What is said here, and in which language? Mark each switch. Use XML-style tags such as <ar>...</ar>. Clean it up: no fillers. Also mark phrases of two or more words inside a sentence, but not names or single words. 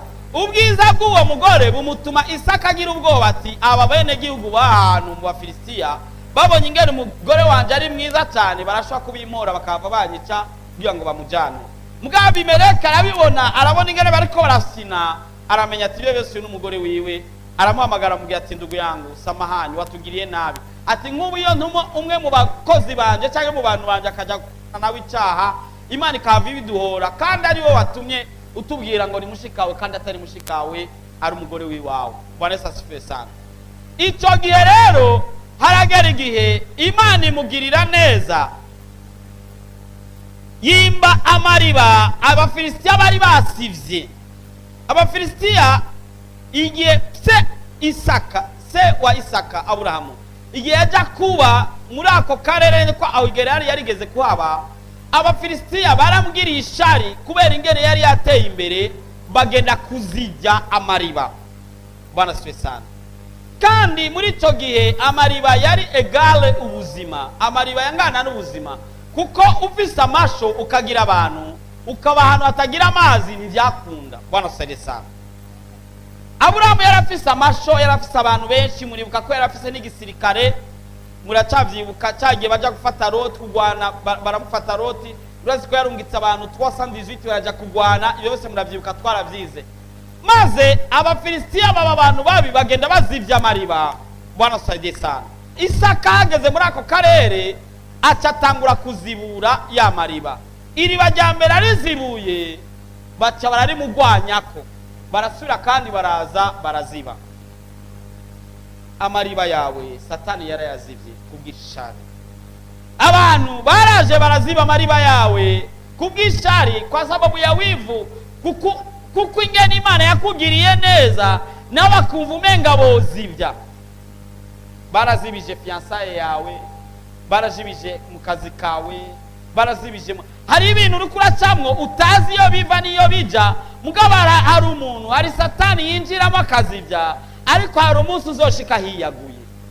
<rn>Ubwiza bw'uwo mugore bumutuma Isaka agira ubwoba ati aba bene gihugu bahantu mu Bafilisitiya babonye ingene umugore wanje ari mwiza cyane, barashobora kubimora bakava banyica kugira ngo bamujane. Mugabo Abimeleki arabibona, arabona ingene bariko barasina, aramenya ati byo byose n'umugore wiwe, aramuhamagara mugihe ati</rn> <sw>ndugu yangu samahani</sw> <rn>watugiriye nabi, ati nk'ubu iyo ntumo umwe mu bakozi banje cyangwa mu bantu banje akaja nawe icyaha, Imana ikava ibiduhora, kandi ari wo watumye utubwira ngo ni mushikawe kandi atari mushikawe, ari umugore wiwawe.</rn> <sw>Bwana Yesu asifiwe sana.</sw> <rn>Ico gihe rero haragera igihe Imana imugirira neza, yimba amariba Abafilisitiya bari basivye. Abafilisitiya igihe se wa Isaka Aburahamu igihe yaja kuba muri ako karere ko aho Gerari yarigeze kuhaba, Abafilisitiya baramugiriye ishari kubera ingene yari yateye imbere, bagenda kuzijya amariba.</rn> <sw>Bwana asifiwe sana.</sw> <rn>Kandi muri ico gihe amariba yari egale ubuzima, amariba yangana n'ubuzima, kuko ufise amasho ukagira abantu ukaba ahantu hatagira amazi ntibyakunda.</rn> <sw>Bwana asifiwe sana.</sw> <rn>Aburahamu yarafise amasho, yarafise abantu benshi, muribuka ko yarafise n'igisirikare, muracavyibuka cyagiye baja gufata Loti kugwana, baramufata Loti, urazi ko yarungitse abantu 318 baraja kugwana, iyo bose muravyibuka twaravyize. maze abafilisitiya baba abantu babi bagenda bazivya amariba.</rn> <sw>Bwana saidie sana.</sw> <rn>Isaka hageze muri ako karere acatangura kuzibura ya mariba. Iriba rya mbere arizibuye baca bararimugwanyako, barasubira kandi baraza baraziba. Amariba yawe Satani yarayazivye kubw'ishari. Abantu baraje baraziba amariba yawe kubw'ishari,</rn> <sw>kwa sababu ya wivu,</sw> <rn>kuko ingene Imana yakugiriye neza nawe akumva umenga bozivya. Barazibije fiansaye yawe, barazibije mu kazi kawe, barazibije hari ibintu uri kuracamwo utazi iyo biva niyo bija, mugabo hari umuntu, hari Satani yinjiramo akazivya, ariko hari umunsi uzoshika hiyaguye.</rn>